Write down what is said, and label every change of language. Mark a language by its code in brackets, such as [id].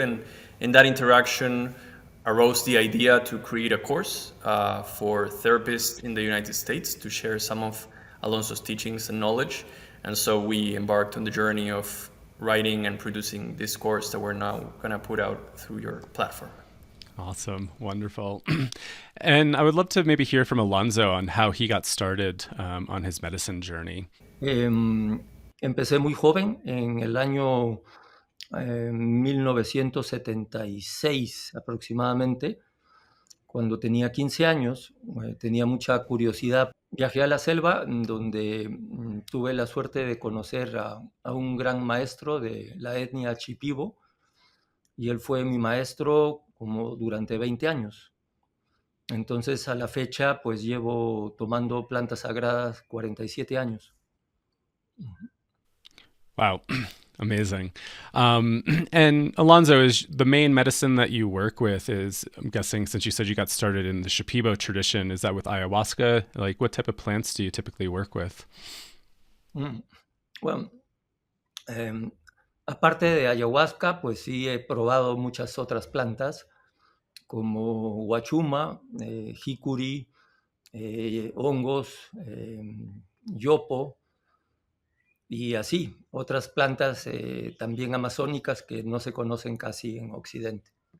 [en] And in that interaction arose the idea to create a course for therapists in the United States to share some of Alonso's teachings and knowledge. And so we embarked on the journey of writing and producing this course that we're now going to put out through your platform. Awesome. Wonderful. And I would love to maybe hear from Alonso on how he got started on his medicine journey. [es] Empecé muy joven, en el año 1976 aproximadamente, cuando tenía 15 años, tenía mucha curiosidad. Viajé a la selva, donde tuve la suerte de conocer a un gran maestro de la etnia Shipibo, y él fue mi maestro como durante 20 años. Entonces, a la fecha, pues llevo tomando plantas sagradas 47 años. [en] Wow. Amazing. And Alonso, is the main medicine that you work with is, I'm guessing, since you said you got started in the Shipibo tradition, is that with ayahuasca? Like, what type of plants do you typically work with? [es] Bueno, aparte de ayahuasca, pues sí he probado muchas otras plantas, como huachuma, jicuri, hongos, yopo, y así, otras plantas también amazónicas que no se conocen casi en Occidente.